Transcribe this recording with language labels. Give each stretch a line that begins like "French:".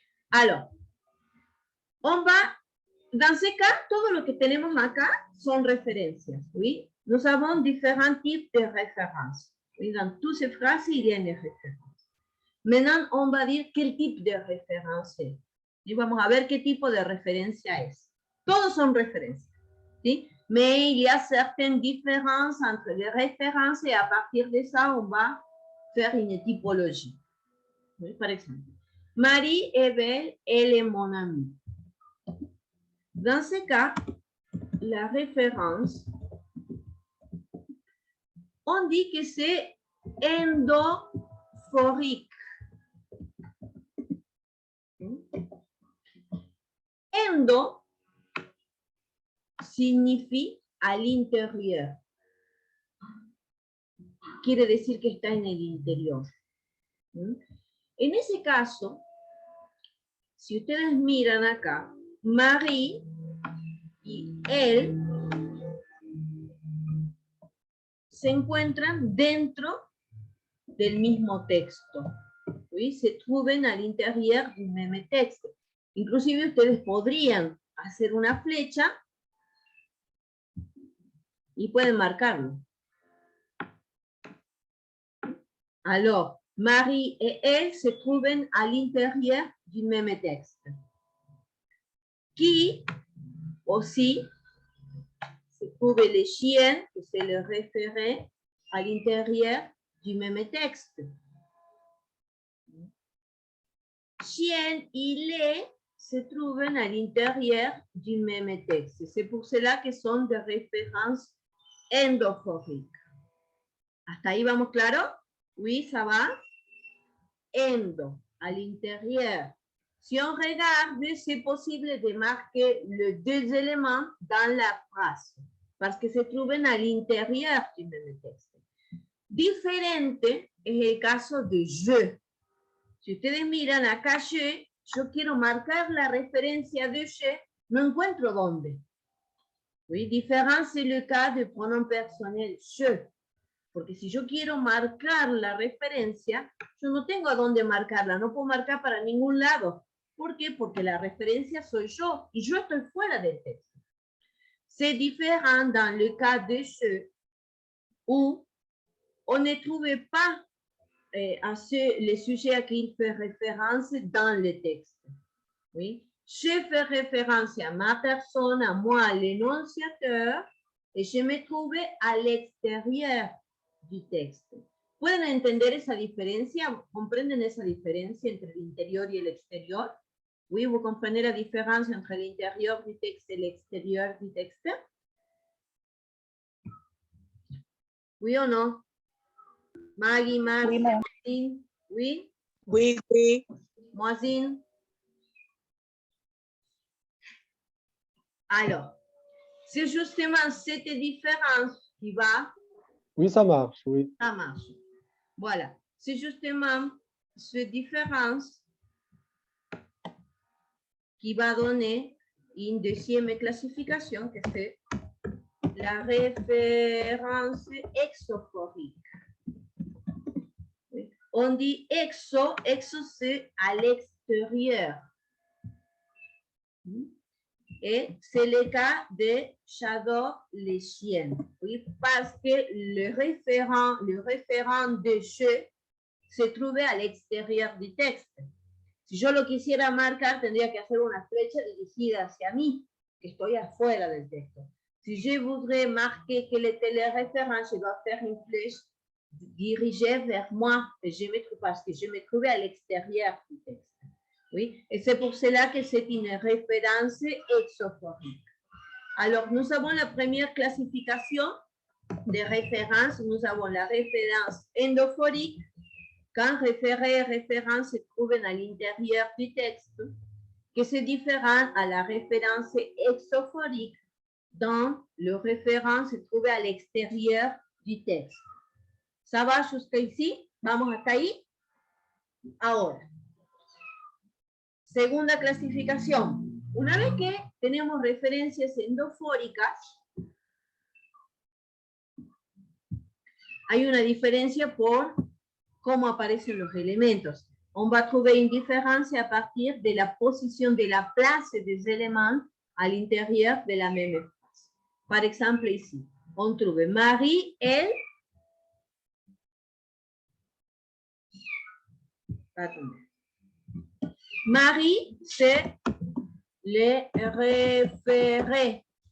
French: Alors, on va, dans ce cas,
Spanish: todo lo que tenemos acá son referencias.
French: Oui. Nous avons différents types de références. Oui. Dans toutes ces phrases, il y a une référence. Maintenant, on va dire quel type de référence es.
Spanish: Y vamos a ver qué tipo de referencia es. Todos son referencias. ¿Sí?
French: Mais il y a certaines différences entre les références et à partir de ça, on va faire une typologie. Oui, par exemple, Marie est belle, elle est mon amie. Dans ce cas, la référence, on dit que c'est endophorique. Endo signifie à l'intérieur.
Spanish: Quiere decir que está en el interior. En ese caso, si ustedes miran acá, Marie y él se encuentran dentro del mismo texto. ¿Sí? Se trouven al interior del mismo texto. Inclusive ustedes podrían hacer una flecha y pueden marcarlo.
French: Alors, Marie et elle se trouvent à l'intérieur du même texte. Qui aussi se trouve les chiens, que c'est le référé, à l'intérieur du même texte. Chien et lait se trouvent à l'intérieur du même texte. C'est pour cela que sont des références endophoriques.
Spanish: ¿Hasta ahí vamos claro?
French: Oui, ça va? Endo, à l'intérieur. Si on regarde, c'est possible de marquer les deux éléments dans la phrase, parce que se trouvent à l'intérieur du même texte.
Spanish: Diferente es el caso de je. Si ustedes miran acá yo quiero marcar la referencia de je, no encuentro dónde.
French: Oui, différent, c'est le cas de pronom personnel je.
Spanish: Porque si yo quiero marcar la referencia, yo no tengo a dónde marcarla, no puedo marcar para ningún lado. ¿Por qué? Porque la referencia soy yo y yo estoy fuera del texto.
French: C'est différent dans le cas de je, où on ne trouve pas le sujet à qui il fait référence dans le texte. Oui. Je fais référence à ma personne, à moi, l'énonciateur, et je me trouve à l'extérieur du texte.
Spanish: ¿Pueden entender esa diferencia? ¿Comprenden esa diferencia entre el interior y el exterior?
French: Oui, vous comprenez la différence entre l'intérieur du texte et l'extérieur du texte? Oui ou non? Maggie, Max, Oui, madame. oui? Oui, oui. Moisine? Alors, c'est justement cette différence qui va... Oui, ça marche, oui. Ça marche. Voilà. C'est justement cette différence qui va donner une deuxième classification, que c'est la référence exophorique. On dit exo c'est à l'extérieur. Et c'est le cas de j'adore les chiens. Oui, parce que le référent de je se trouve à l'extérieur du texte.
Spanish: Si yo lo quisiera marcar, tendría que hacer una flecha dirigida hacia mí, que estoy afuera del texto.
French: Si je voudrais marquer quel était le référent, je dois faire une flèche dirigée vers moi, parce que je me trouvais à l'extérieur du texte. Oui, et c'est pour cela que c'est une référence exophorique. Alors, nous avons la première classification de référence. Nous avons la référence endophorique, quand référé et référence se trouvent à l'intérieur du texte, que c'est différent à la référence exophorique, dont le référent se trouve à l'extérieur du texte. ¿Ça va jusqu'à ici?
Spanish: ¿Vamos hasta ahí? Ahora. Segunda clasificación. Una vez que tenemos referencias endofóricas, hay una diferencia por cómo aparecen los elementos.
French: On va trouver une différence à partir de la position de la place des éléments à l'intérieur de la même phrase. Par exemple, ici, on trouve Marie, elle. Attendez. Marie, c'est le référé.